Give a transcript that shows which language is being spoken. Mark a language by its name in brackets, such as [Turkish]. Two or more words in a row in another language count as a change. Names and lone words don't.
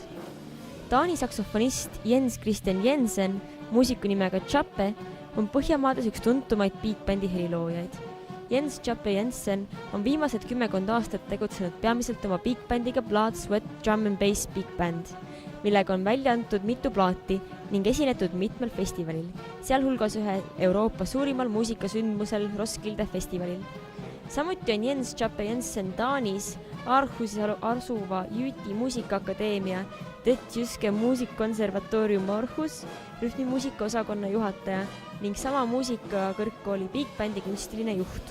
[Estonian] Taani saksofonist Jens Christian Jensen, muusiku nimega Chappe, on Põhjamaades üks tuntumaid [English] big bandi [Estonian] heliloojaid. Jens Chappe Jensen on viimased 10 aastat tegutsenud peamiselt oma [English] big bandiga [Estonian] Blood, Sweat, Drum and Bass Big Band, millega on välja antud mitu plaati ning esinetud mitmel festivalil, sealhulgas ühe Euroopa suurimal muusikasündmusel Roskilde festivalil. Samuti on Jens Chappe Jensen Taanis Aarhusis asuva Jüti muusikaakadeemia Jyske muusikkonservatoorium Aarhus rühmimuusika osakonna juhataja ning sama muusikakõrgkooli [English] big bandi [Estonian] kunstiline juht.